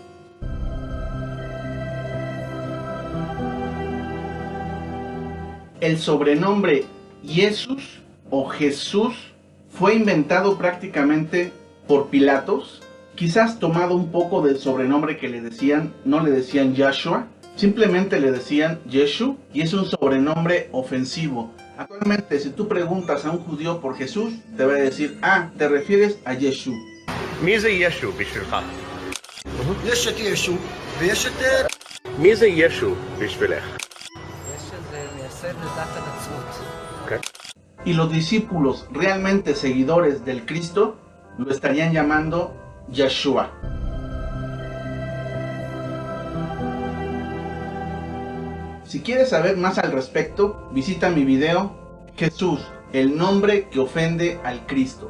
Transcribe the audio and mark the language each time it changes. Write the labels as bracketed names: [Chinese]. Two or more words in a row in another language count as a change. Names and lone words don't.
[Spanish] El sobrenombre Jesús o Jesús fue inventado prácticamente por Pilatos, quizás tomado un poco del sobrenombre que le decían, no le decían Yahshua, simplemente le decían Yeshu, y es un sobrenombre ofensivo. Actualmente, si tú preguntas a un judío por Jesús, te va a decir, te refieres a Yeshu. [Hebrew] מי זה ישו בשבילך? יש את ישו ויש את... מי זה ישו בשבילך? [Spanish] Y los discípulos realmente seguidores del Cristo lo estarían llamando Yeshua. Si quieres saber más al respecto, visita mi video Jesús, el nombre que ofende al Cristo.